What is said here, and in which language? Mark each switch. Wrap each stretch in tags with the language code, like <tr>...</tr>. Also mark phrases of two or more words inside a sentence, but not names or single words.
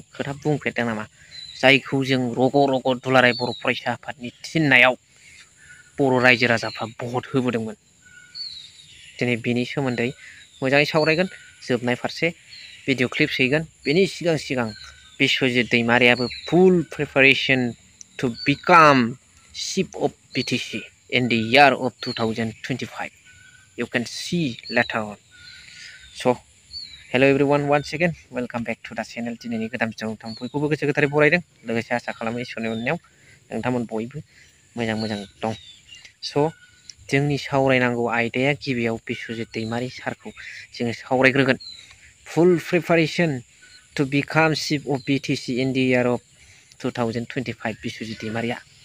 <brx>खोथा बुंफेरदों नामा जायखौ जों रग' रग' दुलाराय बर' फरायसा आफादनि थिननायाव बर' रायजो राजाफ्रा भट होबोदोंमोन दिनै बेनि सोमोन्दै मोजाङै सावरायगोन जोबनाय फारसे</brx> <en>video clip</en> <brx>हैगोन बेनि सिगां बिश्वजित दैमारियाबो</brx> <en>full preparation to become chief of BTC in the year of 2025 you can see later on so hello everyone once again welcome back to the channel</en> <brx>दिनैनि गोदान भिडिअ नोंथां बयखौबो गोसो गोथारै बरायदों लोगोसे आसा खालामो इसोरनि अननायाव नोंथांमोन बयबो मोजां दं so जोंनि सावरायनांगौ आयदाया गिबियाव बिश्वजित दैमारि सारखौ जोङो सावरायग्रोगोन</brx> <en>full preparation to become chief of BTC in the year of 2025</en> <brx>बिश्वजित दैमारिया</brx>